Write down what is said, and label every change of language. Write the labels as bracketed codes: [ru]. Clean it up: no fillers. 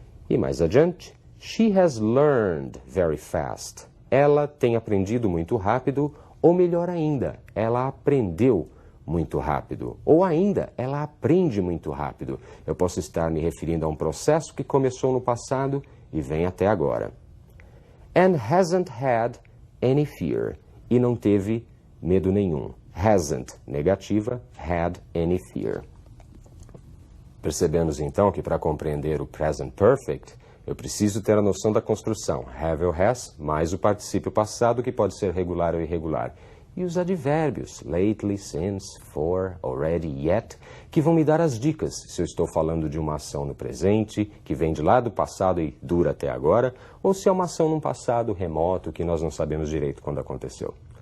[pt] E mais adiante, [en] she has learned very fast. [pt] Ela tem aprendido muito rápido, ou melhor ainda, ela aprendeu muito rápido. Ou ainda, ela aprende muito rápido. Eu posso estar me referindo a um processo que começou no passado e vem até agora. [en] And hasn't had any fear. [pt] E não teve medo nenhum. [en] Hasn't, negativa, had any fear. [pt] Percebemos então que para compreender o present perfect, eu preciso ter a noção da construção, have ou has, mais o particípio passado, que pode ser regular ou irregular. E os advérbios, lately, since, for, already, yet, que vão me dar as dicas se eu estou falando de uma ação no presente, que vem de lá do passado e dura até agora, ou se é uma ação num passado remoto que nós não sabemos direito quando aconteceu.